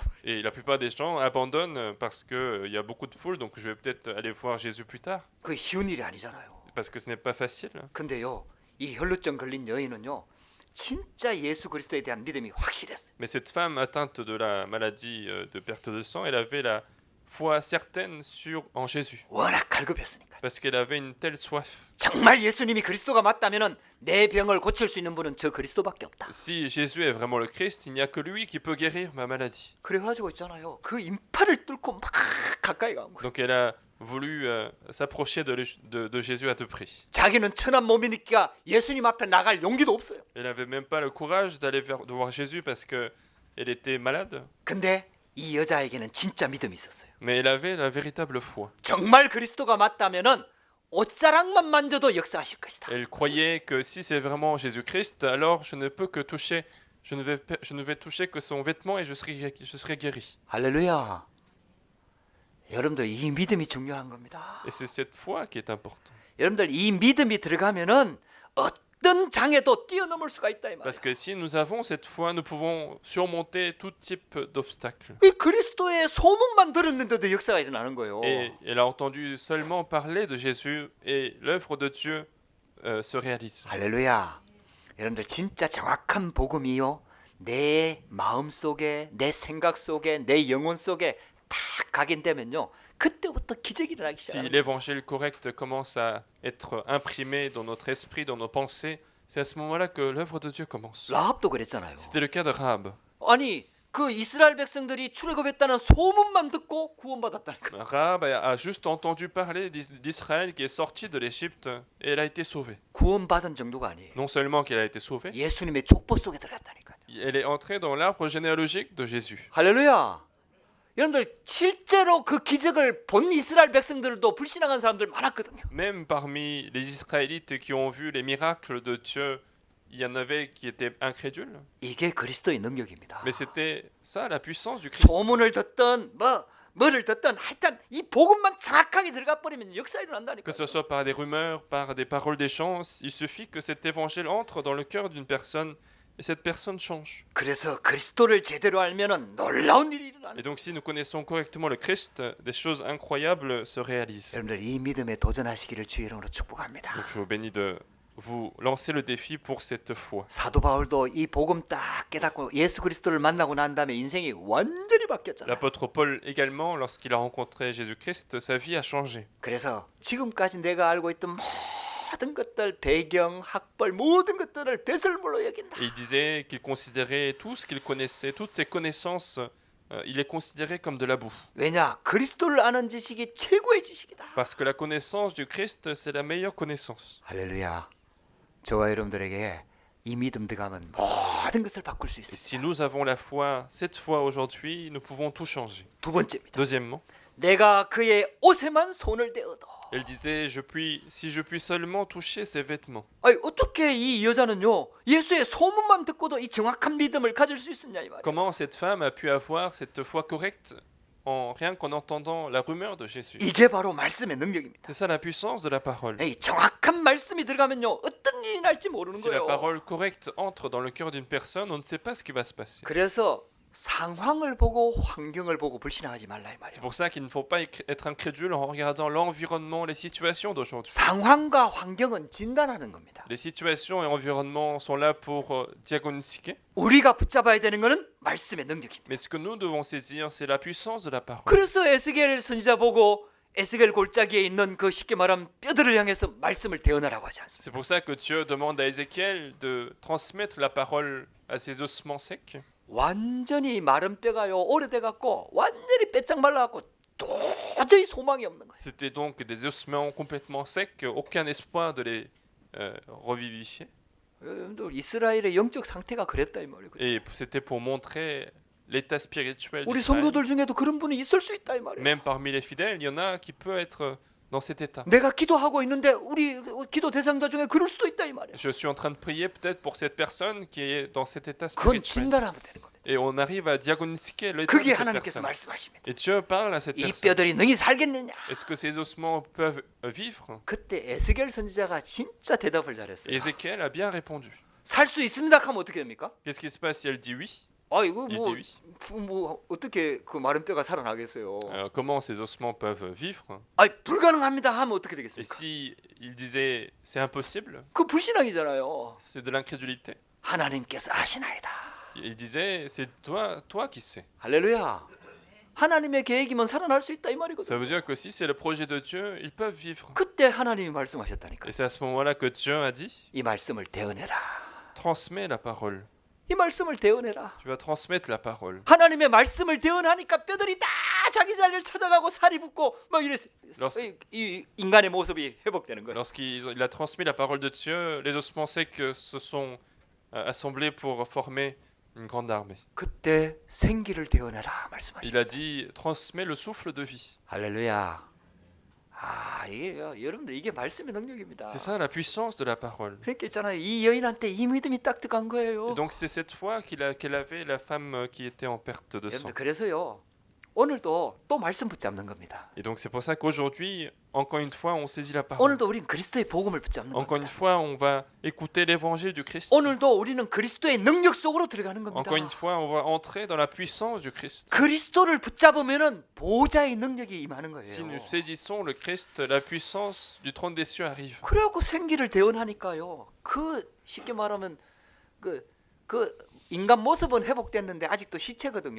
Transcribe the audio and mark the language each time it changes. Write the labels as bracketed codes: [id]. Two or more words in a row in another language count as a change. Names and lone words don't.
[fr] Et la plupart des gens abandonnent parce qu'il y a beaucoup de foule, donc je vais peut-être aller voir Jésus plus tard. [ko] 그 쉬운 일이 아니잖아요. [fr] Parce que ce n'est pas facile. [ko] 근데요 이 혈루증 걸린 여인은요 진짜 예수 그리스도에 대한 믿음이 확실했어요. [fr] Mais cette femme atteinte de la maladie de perte de sang, elle avait la foi certaine en Jésus. [ko] 워낙 갈급했으니까. [fr] Parce qu'elle avait une telle soif. [ko] 정말 예수님이 그리스도가 맞다면은 내 병을 고칠 수 있는 분은 저 그리스도밖에 없다. [fr] Si Jésus est vraiment le Christ, il n'y a que lui qui peut guérir ma maladie. [ko] 그래가지고 있잖아요. 그 인파를 뚫고 막 가까이 간 거예요. [fr] Donc elle a voulu s'approcher de Jésus à tout prix. [ko] 자기는 천한 몸이니까 예수님 앞에 나갈 용기도 없어요. [fr] Elle n'avait même pas le courage d'aller de voir Jésus parce qu'elle était malade. [ko] 근데 이 여자에게는 진짜 믿음이 있었어요. [fr] Mais elle avait la véritable foi. [ko] 정말 그리스도가 맞다면은 옷자락만 만져도 역사하실 것이다. [fr] Elle croyait que si c'est vraiment Jésus-Christ, alors je ne vais toucher que son vêtement et je serai guéri. [ko] 할렐루야. 여러분들 이 믿음이 중요한 겁니다. [fr] Et c'est cette foi qui est importante. [ko] 여러분들 이 믿음이 들어가면은 어떤 장애도 뛰어넘을 수가 있다 이 말이에요. [fr] Parce que si nous avons cette foi, nous pouvons surmonter tout type d'obstacles. [ko] 이 그리스도의 소문만 들었는데도 역사가 일어나는 거예요. [fr] Et elle a entendu seulement parler de Jésus et l'œuvre de Dieu se réalise. [ko] 할렐루야. 여러분들 진짜 정확한 복음이요. 내 마음 속에, 내 생각 속에, 내 영혼 속에 딱 각인되면요. 그때부터 기적이 일어나기 [fr] Si [ko] 시작합니다. [fr] l'évangile correct commence à être imprimé dans notre esprit, dans nos pensées, c'est à ce moment-là que l'œuvre de Dieu commence. [ko] 라합도 그랬잖아요. [fr] C'était le cas de Rahab. [ko] 아니 그 이스라엘 백성들이 출애굽했다는 소문만 듣고 구원받았다니까. [fr] Rahab a juste entendu parler d'Israël qui est sorti de l'Égypte et elle a été sauvée. [ko] 구원받은 정도가 아니에요. [fr] Non seulement qu'elle a été sauvée, [ko] 예수님의 족보 속에 들어갔다니까요. [fr] elle est entrée dans l'arbre généalogique de Jésus. [ko] 할렐루야. 여러분들 실제로 그 기적을 본 이스라엘 백성들도 불신앙한 사람들 많았거든요. [fr] Même parmi les Israélites qui ont vu les miracles de Dieu, il y en avait qui étaient incrédules. [ko] 이게 그리스도의 능력입니다. [fr] Mais c'était ça la puissance du Christ. [ko] 소문을 듣던 뭐를 듣던 하여튼 이 복음만 정확하게 들어가 버리면 역사 일어난다니까. [fr] Que ce soit par des rumeurs, par des paroles des gens, il suffit que cet évangile entre dans le cœur d'une personne et cette personne change. [ko] 그래서 그리스도를 제대로 알면은 놀라운 일이 일어나는. [fr] Et donc si nous connaissons correctement le Christ, des choses incroyables se réalisent. [ko] 여러분들 이 믿음에 도전하시기를 주의 이름으로 축복합니다. [fr] Donc je vous bénis de vous lancer le défi pour cette foi. [ko] 사도 바울도 이 복음 딱 깨닫고 예수 그리스도를 만나고 난 다음에 인생이 완전히 바뀌었잖아요. [fr] L'apôtre Paul également, lorsqu'il a rencontré Jésus-Christ, sa vie a changé. [ko] 그래서 지금까지 내가 알고 있던 모든 것들, 배경, 학벌 모든 것들을 배설물로 여긴다. [fr] Et il disait qu'il considérait tout ce qu'il connaissait, toutes ses connaissances, il les considérait comme de la boue. [ko] 왜냐? 그리스도를 아는 지식이 최고의 지식이다. [fr] Parce que la connaissance du Christ, c'est la meilleure connaissance. [ko] 할렐루야. 저와 여러분들에게 이 믿음 들어가면 모든 것을 바꿀 수 [fr] Et si [ko] 있습니다. [fr] nous avons la foi, cette foi aujourd'hui, nous pouvons tout changer. [ko] 두 번째입니다. [fr] Deuxièmement, [ko] 내가 그의 옷에만 손을 대어도. [fr] elle disait, si je puis seulement toucher ses vêtements. [ko] 아니 어떻게 이 여자는요 예수의 소문만 듣고도 이 정확한 믿음을 가질 수 있었냐 이 말이야. [fr] Comment cette femme a pu avoir cette foi correcte rien qu'en entendant la rumeur de Jésus? [ko] 이게 바로 말씀의 능력입니다. [fr] C'est ça la puissance de la parole. [ko] 이 정확한 말씀이 들어가면요 어떤 일이 날지 모르는 [fr] Si la [ko] 거예요. [fr] parole correcte entre dans le cœur d'une personne, on ne sait pas ce qui va se passer. [ko] 그래서 상황을 보고 환경을 보고 불신앙하지 말라 이 [fr] C'est [ko] 말이야. [fr] pour ça qu'il ne faut pas être incrédule en regardant l'environnement, les situations d'aujourd'hui. [ko] 상황과 환경은 진단하는 겁니다. [fr] Les situations et environnements sont là pour diagnostiquer. [ko] 우리가 붙잡아야 되는 것은 말씀의 능력입니다. [fr] Mais ce que nous devons saisir, c'est la puissance de la parole. [ko] 그래서 에스겔 선지자 보고 에스겔 골짜기에 있는 그 쉽게 말하면 뼈들을 향해서 말씀을 대언하라고 하지 않습니까? [fr] C'est pour ça que Dieu demande à Ézéchiel de transmettre la parole à ses ossements secs. [ko] 완전히 마른 뼈가요 오래돼 갖고 완전히 빼짝 말라 갖고 도저히 소망이 없는 거예요. [fr] C'était donc des ossements complètement secs, aucun espoir de les revivifier. [ko] 여러분들 이스라엘의 영적 상태가 그랬다 이 말이에요. [fr] Et c'était pour montrer l'état spirituel [ko] 우리 [fr] d'Israël. [ko] 성도들 중에도 그런 분이 있을 수 있다 이 말이에요. [fr] Même parmi les fidèles, il y en a qui peut être dans cet état. [ko] 내가 기도하고 있는데 우리 기도 대상자 중에 그럴 수도 있다 이 말이에요. [fr] Je suis en train de prier peut-être pour cette personne qui est dans cet état [ko] 그건 [fr] spirituel. [ko] 진단하면 되는 겁니다. [fr] Et on arrive à diagnostiquer l'état de [ko] 그게 [fr] cette [ko] 하나님께서 [fr] personne. [ko] 말씀하십니다. [fr] Et Dieu parle à cette [ko] 이 [fr] personne. [ko] 뼈들이 능히 살겠느냐? [fr] Est-ce que ces ossements peuvent vivre? [ko] 그때 에스겔 선지자가 진짜 대답을 잘했어요. [fr] Ézéchiel a bien répondu. [ko] 살 수 있습니다 하면 어떻게 됩니까? [fr] Qu'est-ce qui se passe si elle dit oui? [ko] 아 이거 [fr] Il [ko] 뭐, [fr] dit oui. [ko] 뭐 어떻게 그 마른 뼈가 살아나겠어요? [fr] Comment ces ossements peuvent vivre? [ko] 아 불가능합니다 하면 어떻게 [fr] Et [ko] 되겠습니까? [fr] si il disait c'est impossible, [ko] 그 불신앙이잖아요. [fr] c'est de l'incrédulité. [ko] 하나님께서 아시나이다. [fr] Il disait c'est toi qui sais. [ko] 할렐루야. 하나님의 계획이면 살아날 수 있다 이 [fr] Ça [ko] 말이거든요. [fr] veut dire que si c'est le projet de Dieu, ils peuvent vivre. [ko] 그때 하나님이 말씀하셨다니까. [fr] Et c'est à ce moment-là que Dieu a dit [ko] 이 말씀을 대언해라. [fr] transmets la parole. [ko] 이 말씀을 대언해라. [fr] Tu vas transmettre la parole. [ko] 하나님의 말씀을 대언하니까 뼈들이 다 자기 자리를 찾아가고 살이 붙고 막 이랬어요. 이 인간의 모습이 회복되는 거예요. [fr] Lorsqu'il a transmis la parole de Dieu, les ossements secs se sont assemblés pour former une grande armée. [ko] 그때 생기를 대언해라 말씀하셨어요. [fr] Il a dit transmets le souffle de vie. [ko] 할렐루야. 아 이게 여러분들 이게 말씀의 능력입니다. [fr] C'est ça la puissance de la parole. [ko] 그러니까 있잖아요. 이 여인한테 이 믿음이 딱 들어간 거예요. [fr] Et donc c'est cette foi qu'elle avait, la femme qui était en perte de sang. [ko] 여러분들 그래서요. 오늘도 또 말씀 붙잡는 겁니다. [fr] Et donc c'est pour ça qu'aujourd'hui, encore une fois, on saisit la parole. [ko] 오늘도 우리는 그리스도의 복음을 붙잡는 [fr] Encore une [ko] 겁니다. [fr] fois, on va écouter l'évangile du Christ. [ko] 오늘도 우리는 그리스도의 능력 속으로 들어가는 겁니다. [fr] Encore une fois, on va entrer dans la puissance du Christ. [ko] 그리스도를 붙잡으면은 보좌의 능력이 임하는 거예요. [fr] Si nous saisissons le Christ, la puissance du trône des cieux arrive. [ko] 그래갖고 생기를 대언하니까요. 쉽게 말하면 그 인간 모습은 회복됐는데 아직도 시체거든요.